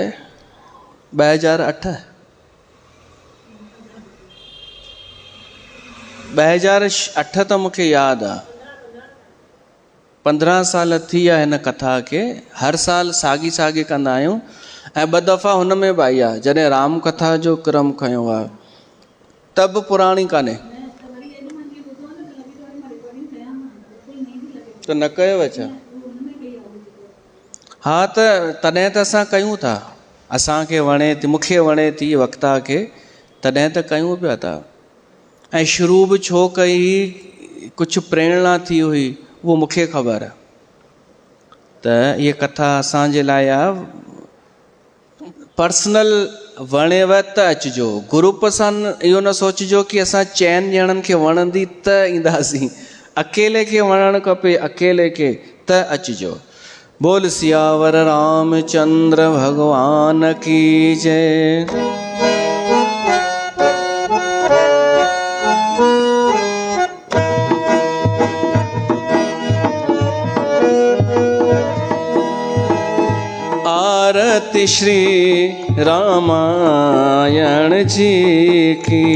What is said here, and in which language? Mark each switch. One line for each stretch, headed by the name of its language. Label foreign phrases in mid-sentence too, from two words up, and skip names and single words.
Sindhi: 2008? 2008 त मूंखे यादि आहे। 15 साल थी विया हिन कथा खे। हर साल साॻी कंदा आहियूं। ऐं 2 दफ़ा हुन में बि आई आहे, जॾहिं राम कथा जो क्रम खयो आहे, त बि पुराणी कान्हे। त न कयो छा? हा त तॾहिं त असां कयूं था, असांखे वणे थी, मूंखे वणे थी वक्ता खे, तॾहिं त कयूं पिया था। ऐं शुरू बि छो कई, कुझु प्रेरणा थी हुई, उहो मूंखे ख़बर आहे। त इहा कथा असांजे लाइ आहे, पर्सनल वणेव त अचिजो, ग्रुप सां इहो न सोचिजो कि असां चइनि ॼणनि खे वणंदी त ईंदासीं, अकेले खे वणणु खपे, अकेले खे त अचिजो।
Hindi: बोल सियावर रामचंद्र भगवान की जय। आरती श्री रामायण जी की,